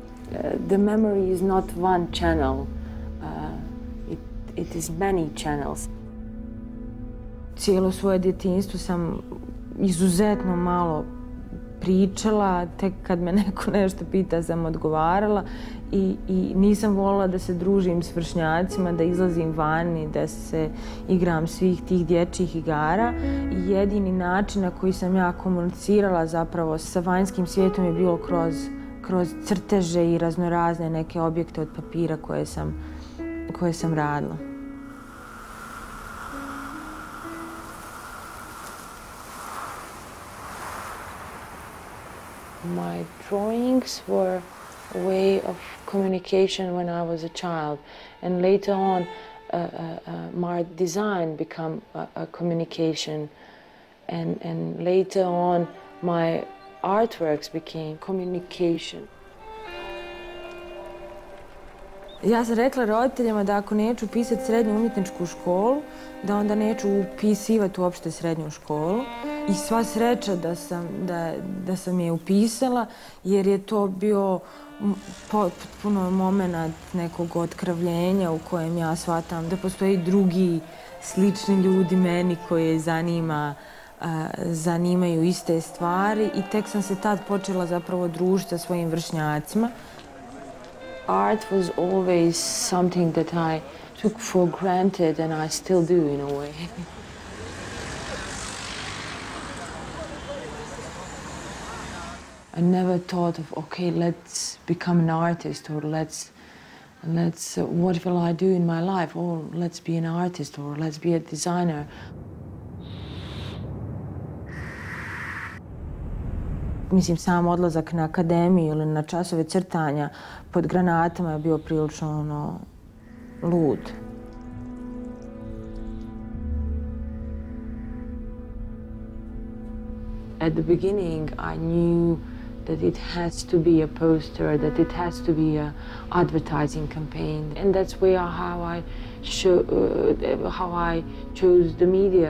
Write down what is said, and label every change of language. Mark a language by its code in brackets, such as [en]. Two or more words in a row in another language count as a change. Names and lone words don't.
[en] The memory is not one channel, it is many channels. [bs] Cijelo svoje djetinjstvo sam izuzetno malo pričala, tek kad me neko nešto pita sam odgovarala i nisam voljela da se družim s vršnjacima, da izlazim vani, da se igram svih tih dječjih igara. I jedini način na koji sam ja komunicirala zapravo sa vanjskim svijetom je bilo kroz crteže i raznorazne neke objekte od papira koje sam radila. [en] My drawings were a way of communication when I was a child, and later on my design became a communication, and later on my artworks became communication. [bs] Ja sam rekla roditeljima da ako neću upisati srednju umjetničku školu, da onda neću upisivati uopšte srednju školu. I sva sreća da sam je upisala, jer je to bio potpuno moment nekog otkravljenja u kojem ja shvatam da postoji drugi slični ljudi meni koje zanimaju iste stvari, i tek sam se tad počela zapravo družiti sa svojim vršnjacima. [en] Art was always something that I took for granted, and I still do in a way. I never thought of, okay, let's become an artist, or let's what will I do in my life? Oh, let's be an artist, or let's be a designer. [bs] Mislim, sam odlazak na akademiju ili na časove crtanja pod granatama je bio prilično lud. [en] At the beginning, I knew that it has to be a poster, that it has to be an advertising campaign, and that's how I chose the media.